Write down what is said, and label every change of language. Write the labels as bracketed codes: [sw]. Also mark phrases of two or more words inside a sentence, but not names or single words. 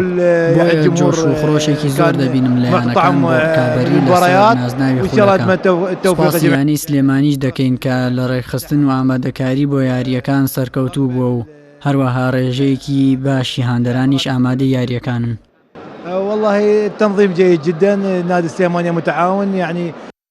[ckb] بۆیە جۆش و خڕۆشێکی زۆر دەبینم لە یانەکان بۆ ڕکابەری لەسەر نازناوی خولەکە. سپاسی سلێمانیش دەکەین کە لە ڕێکخستن و ئامادەکاری بۆ یاریەکان سەرکەوتوو بووە و هەروەها ڕێژەیەکی باشی هاندەرانیش ئامادەی یاریەکانن. [ar] والله التنظيم جيد جدا، نادي السليمانية متعاون يعني